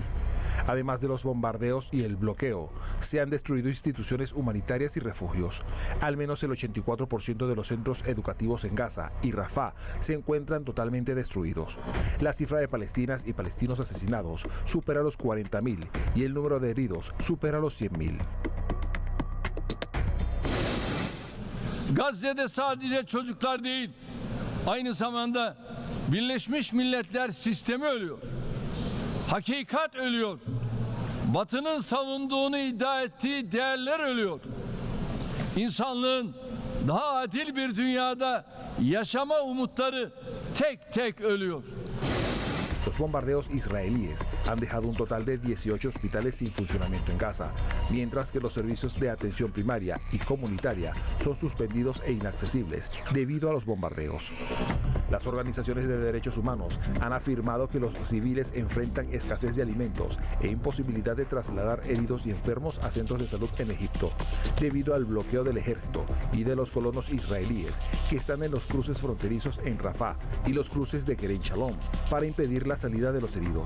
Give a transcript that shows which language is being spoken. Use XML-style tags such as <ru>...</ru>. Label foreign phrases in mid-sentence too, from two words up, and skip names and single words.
<es>Además de los bombardeos y el bloqueo, se han destruido instituciones humanitarias y refugios. Al menos el 84% de los centros educativos en Gaza y Rafah se encuentran totalmente destruidos. La cifra de palestinas y palestinos asesinados supera los 40.000 y el número de heridos supera los 100.000.</es> <tr>Gazze'de sadece çocuklar değil, aynı zamanda Birleşmiş Milletler sistemi ölüyor. Hakikat ölüyor. Batı'nın savunduğunu iddia ettiği değerler ölüyor. İnsanlığın daha adil bir dünyada yaşama umutları tek tek ölüyor.</tr> <es>Los bombardeos israelíes han dejado un total de 18 hospitales sin funcionamiento en Gaza, mientras que los servicios de atención primaria y comunitaria son suspendidos e inaccesibles debido a los bombardeos. Las organizaciones de derechos humanos han afirmado que los civiles enfrentan escasez de alimentos e imposibilidad de trasladar heridos y enfermos a centros de salud en Egipto, debido al bloqueo del ejército y de los colonos israelíes que están en los cruces fronterizos en Rafah y los cruces de Kerem Shalom para impedir la salida de los heridos.</es>